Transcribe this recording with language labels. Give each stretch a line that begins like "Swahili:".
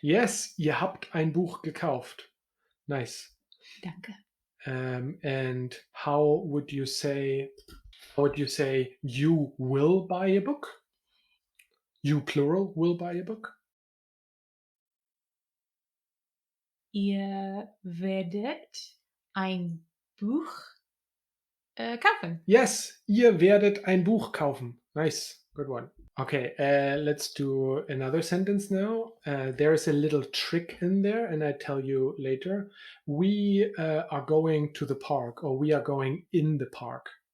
English: Yes,
German: ihr habt ein Buch gekauft.
English: Nice.
German: Danke.
English: And how would you say you will buy a book? You plural will buy a book?
German: Ihr werdet ein Buch kaufen.
English: Yes,
German: ihr werdet ein Buch kaufen.
English: Nice. Good one. Okay, let's do another sentence now. There is a little trick in there, and I tell you later. We are going to the park, or we are going in the park.